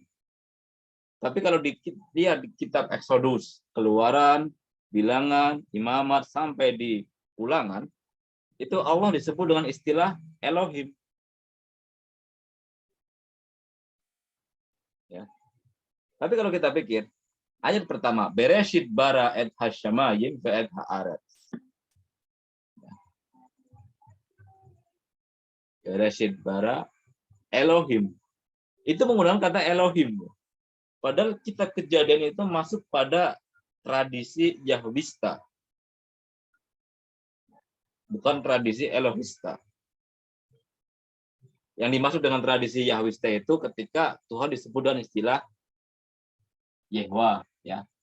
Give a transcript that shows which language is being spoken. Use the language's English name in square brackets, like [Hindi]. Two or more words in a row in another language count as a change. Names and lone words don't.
[Indonesian] Tapi kalau di kitab Exodus, Keluaran, Bilangan, Imamat, sampai di Ulangan, itu Allah disebut dengan istilah Elohim. Ya. Tapi kalau kita pikir, ayat pertama, [Hebrew] בראשית ברא את השמים ואת הארץ. בראשית ברא אלהים. [Indonesian] Itu menggunakan kata Elohim. Padahal kitab Kejadian itu masuk pada tradisi Yahwista. Bukan tradisi Elohista. Yang dimaksud dengan tradisi Yahwista itu ketika Tuhan disebut dengan istilah Yehwa, ya.